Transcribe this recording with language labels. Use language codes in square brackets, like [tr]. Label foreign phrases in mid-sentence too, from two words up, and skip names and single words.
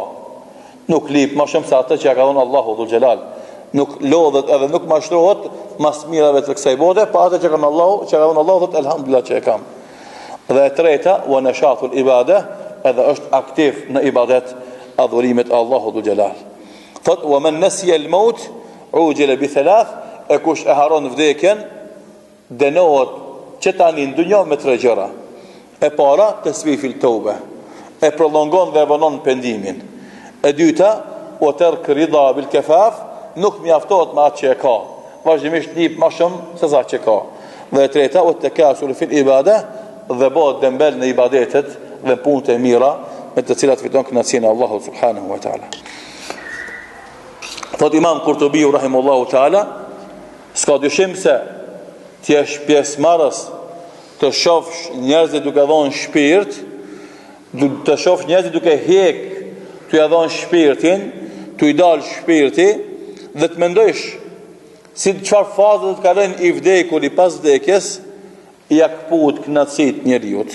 [sq] Nuk lip më shumë se atë që ja ka dhënë Allahu [ar] ذو الجلال. [sq] Nuk lodhet edhe nuk mashtrohet mas mirave të kësaj bote, pa atë që ka dhënë Allahu, që ka dhënë Allahu, thot elhamdulillah që e kam. Dhe e treta, [ar] ونشاط العبادة, [sq] edhe është aktiv në ibadet adhurimet Allahu [ar] ذو الجلال. Thot ومن نسي الموت عوجل بثلاث, [sq] e kush e haron vdekjen dënohet që tani në dunjë me 3 gjëra. E para, [ar] تسويف التوبة, [sq] e prolongon dhe vonon pendimin. E dyta, [ar] وترك الرضا بالكفاف, [sq] nuk mjaftohet me atë që e ka, vazhdimisht lip më shumë se sa që ka. Dhe e treta, [ar] والتكاسل في العبادة, [sq] dhe bëhet dembel në ibadetet dhe punët e mira me të cilat fiton kënaqësinë e Allahut [ar] سبحانه وتعالى. [sq] Thot Imam Kurtubi [ar] رحمه الله تعالى, [sq] s'ka dyshim se ti je pjesëmarrës të shofsh njerëzit duke dhënë shpirt, të shofsh njerëzit duke hek, të ja dhënë shpirtin, të i dalë shpirti dhe të mendosh si çfarë faze të kalojnë i vdekur i pas vdekjes, ja kaput kënaqësit njeriut.